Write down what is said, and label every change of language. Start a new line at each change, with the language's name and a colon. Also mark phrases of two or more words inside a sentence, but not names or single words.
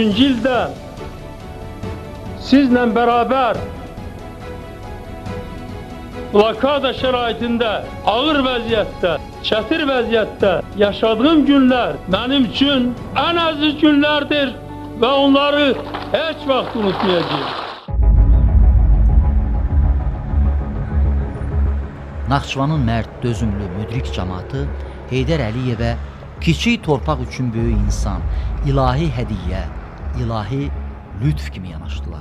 Turkish: ildə sizle beraber
Azerbaijani: blokada şəraitində, ağır vəziyyətdə, çətir vəziyyətdə
Turkish: yaşadığım günler benim için en aziz günlerdir ve onları
Azerbaijani: hiç vaxt
Turkish: unutmayacağım.
Azerbaijani: Naxçıvanın mərd, dözümlü, müdrik cəmaatı Heydər Əliyevə kiçik torpaq üçün böyük insan, ilahi hədiyyə, ilahi lütf kimi yanaşdılar.